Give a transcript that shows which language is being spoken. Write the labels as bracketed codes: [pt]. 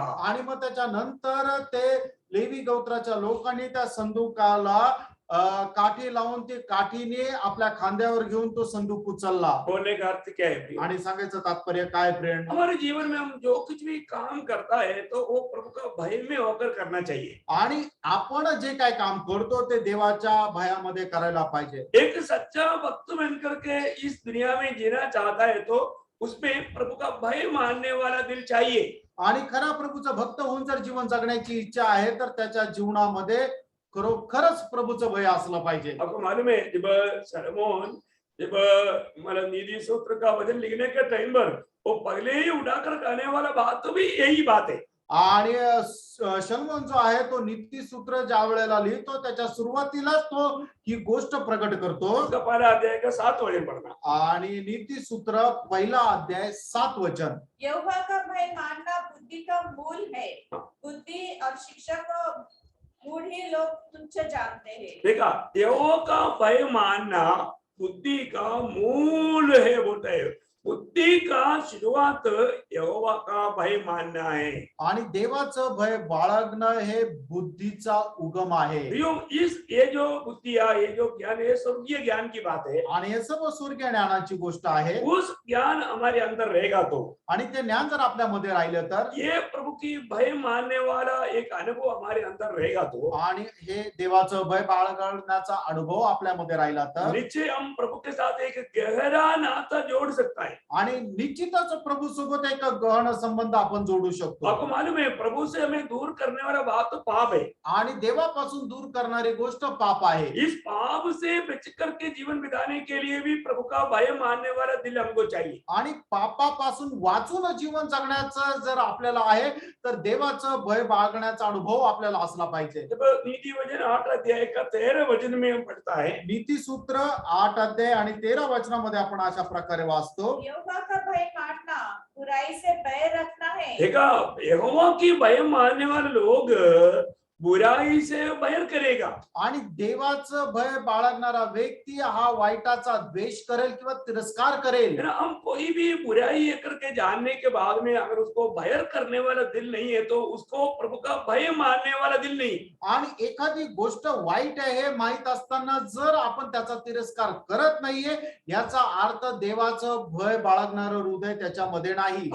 [mr] आणि मग त्याच्यानंतर ते लेवी गोत्राच्या लोकांनी त्या संदूकाला काठी लावून ते काठीने आपल्या खांद्यावर घेऊन तो संदूक उचलला. [hi] बोलने का अर्थ क्या है? [mr] आणि सांगायचं तात्पर्य काय फ्रेंड. [hi] हमारे जीवन में हम जो कुछ भी काम करता है तो वो प्रभु का भय में होकर करना चाहिए. [mr] आणि आपण जे काय काम करतो ते देवाच्या भयामध्ये करायला पाहिजे. [hi] एक सच्चा भक्त बनकर के इस दुनिया में जीना चाहता है तो उसमें प्रभु का भय मानने वाला दिल चाहिए. [mr] आणि खरा प्रभूचा भक्त होऊन जर जीवन जगण्याची इच्छा आहे तर त्याच्या जीवनामध्ये खरंच प्रभूचं भय असलं पाहिजे. [hi] आपको मालूम है जब सलोमन जब मतलब नीति सूत्र का वचन लिखने के टाइम पर वो पहले ही उठाकर कहने वाला बात तो भी यही बात है. [mr] आणि शलोमोन जो आहे तो नीतिसूत्र ज्या वेळेला लिहितो त्याच्या सुरुवातीलाच तो ही गोष्ट प्रकट करतो. [hi] उसका पहला अध्याय का 7 वचन पढ़ना। [mr] आणि नीतिसूत्र पहिला अध्याय 7 वचन. [hi] यहोवा का भय मानना बुद्धि का मूल है। बुद्धि और शिक्षा को मूढ़ ही लोग तुच्छ जानते हैं। देखा, यहोवा का भय मानना बुद्धि का मूल है बोलता है। बुद्धि का शुरुआत यहोवा का भय मानना है। [mr] आणि देवाचं भय बाळगणं हे बुद्धीचा उगम आहे. [hi] ये जो बुद्धि ये जो ज्ञान है स्वर्गीय ज्ञान की बात है। [mr] आणि हे सर्व स्वर्गीय ज्ञानाची गोष्ट आहे. [hi] उस ज्ञान हमारे अंदर रहेगा तो, [mr] आणि ते ज्ञान जर आपल्यामध्ये राहिलं तर, [hi] ये प्रभु की भय मानने वाला एक अनुभव हमारे अंदर रहेगा तो, [mr] आणि हे देवाचं भय बाळगण्याचा अनुभव आपल्यामध्ये राहिला तर, [hi] निश्चय हम प्रभु के साथ एक गहरा नाता जोड़ सकता है। [mr] आणि निश्चितच प्रभू सोबत एक गहन संबंध आपण जोडू शकतो. [hi] आपको मालूम है, प्रभु से हमें दूर करने वाला बात तो पाप है। [mr] आणि देवापासून दूर करणारी गोष्ट पाप आहे. [hi] इस पाप से बच करके जीवन बिताने के लिए भी प्रभु का भय मानने वाला दिल हमको चाहिए। [mr] आणि पापापासून वाचून जीवन जगण्याचं जर आपल्याला आहे तर देवाचं भय बाळगण्याचा अनुभव आपल्याला असला पाहिजे. [hi] जब नीति वचन 8 अध्याय का 13 वचन में हम पढ़ता है, [mr] नीतिसूत्र 8 अध्याय आणि 13 वचनामध्ये आपण अशा प्रकारे वाचतो. [hi] यहोवा का भय मानना बुराई से भय रखना है। देखा, यहोवा की भय मानने वाले लोग बुराई से भय करेगा। [mr] आणि देवाचं भय बाळगणारा व्यक्ती हा वाईटाचा द्वेष करेल किंवा तिरस्कार करेल. [hi] है ना, हम कोई भी बुराई ये करके जानने के बाद में अगर उसको भय करने वाला दिल नहीं है तो उसको प्रभु का भय मानने वाला दिल नहीं। [mr] आणि एखादी गोष्ट वाईट आहे हे माहित असताना जर आपण त्याचा तिरस्कार करत नाहीये याचा अर्थ देवाचं भय बाळगणारं हृदय त्याच्यामध्ये नाही.